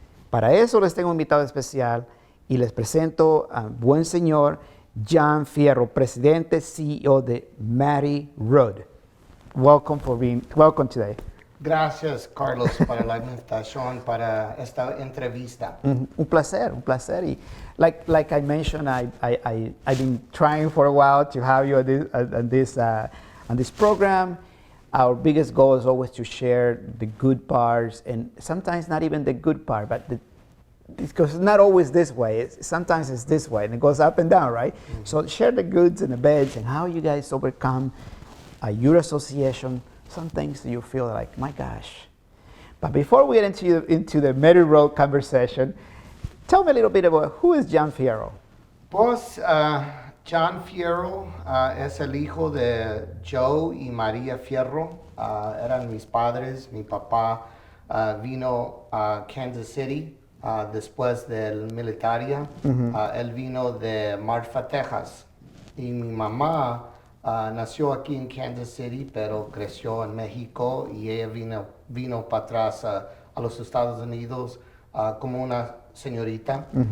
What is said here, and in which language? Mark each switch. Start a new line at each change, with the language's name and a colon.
Spanish: Para eso les tengo un invitado especial y les presento al buen señor John Fierro, presidente CEO de Mary Road.
English: Welcome today.
Spanish: Gracias, Carlos, para la invitación para esta entrevista. Un placer.
English: Y like I mentioned, I've been trying for a while to have you on this program. Our biggest goal is always to share the good parts, and sometimes not even the good part, but because it's not always this way. Sometimes it's this way, and it goes up and down, right? Mm-hmm. So share the goods and the bads, and how you guys overcome your association, some things that you feel like, my gosh. But before we get into the Mary Road conversation, tell me a little bit about who is John Fierro.
Spanish: Pues John Fierro es el hijo de Joe y María Fierro. Eran mis padres. Mi papá vino a Kansas City después del militaria. Él vino de Marfa, Texas. Y mi mamá nació aquí en Kansas City, pero creció en México y ella vino para atrás a los Estados Unidos como una señorita.